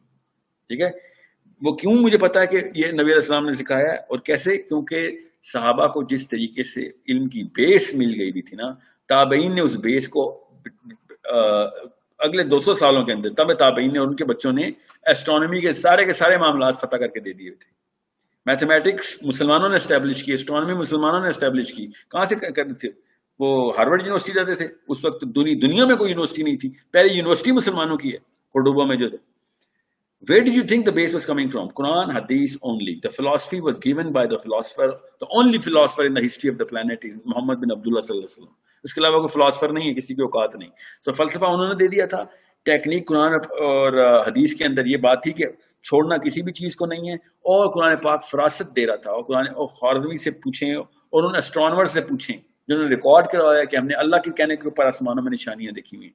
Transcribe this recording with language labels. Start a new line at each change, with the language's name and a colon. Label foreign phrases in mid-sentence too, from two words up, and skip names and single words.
Urdu: ٹھیک ہے, وہ کیوں مجھے پتا ہے کہ یہ نبی علیہ السلام نے سکھایا ہے اور کیسے, کیونکہ صحابہ کو جس طریقے سے علم کی بیس مل گئی بھی تھی نا, تابعین نے اس بیس کو اگلے 200 سالوں کے اندر تب تابعین نے اور ان کے بچوں نے ایسٹرونومی کے سارے معاملات فتح کر کے دے دیے تھے. میتھمیٹکس مسلمانوں نے اسٹیبلش کی, اسٹرونومی مسلمانوں نے اسٹیبلش کی. کہاں سے کرتے تھے وہ؟ ہارورڈ یونیورسٹی جاتے تھے, اس وقت دنیا میں کوئی یونیورسٹی نہیں تھی, پہلی یونیورسٹی مسلمانوں کی ہے کوڈوبا میں جو تھے.
English: Where did you think the base was coming from? Quran, Hadith only. The philosophy was given by the philosopher. The only philosopher in the history of the planet is Muhammad bin Abdullah
Arabic: صلى الله عليه وسلم.
Urdu: اس کے علاوہ کوئی فلاسفر نہیں ہے, کسی کی اوقات نہیں. سو فلسفہ انہوں نے دے دیا تھا. ٹیکنیک قرآن اور حدیث کے اندر یہ بات تھی کہ چھوڑنا کسی بھی چیز کو نہیں ہے, اور قرآن پاک فراست دے رہا تھا. اور قرآن اور خوارزمی سے پوچھیں اور ان اسٹرانومر سے پوچھیں جنہوں نے ریکارڈ کروایا کہ ہم نے اللہ کے کہنے کے اوپر آسمانوں میں نشانیاں دیکھی ہوئی.